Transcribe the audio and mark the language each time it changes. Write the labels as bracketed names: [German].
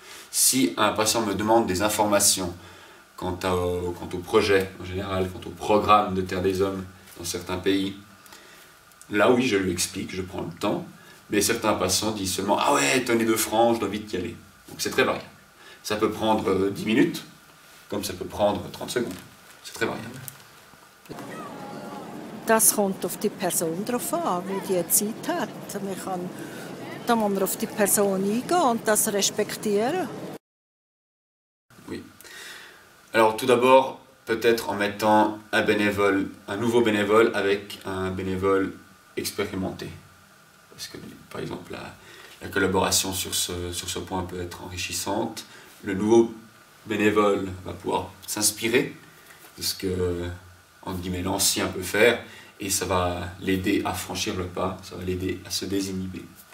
[French] Si un patient me demande des informations quant au projet en général, quant au programme de Terre des Hommes dans certains pays, là oui, je lui explique, je prends le temps, mais certains patients disent seulement « Ah ouais, tenez 2 francs, je dois vite y aller ». Donc c'est très variable. Ça peut prendre 10 minutes, comme ça peut prendre 30 secondes. C'est très variable. [German] Das kommt auf die Person drauf an, wie die Zeit hat. Da muss man auf die Person eingehen und das respektieren. [French] Oui. Alors tout d'abord, peut-être en mettant un nouveau bénévole avec un bénévole expérimenté. Parce que par exemple, la collaboration sur ce point peut être enrichissante. Le nouveau bénévole va pouvoir s'inspirer de ce que, entre guillemets, l'ancien peut faire, et ça va l'aider à franchir le pas, ça va l'aider à se désinhiber.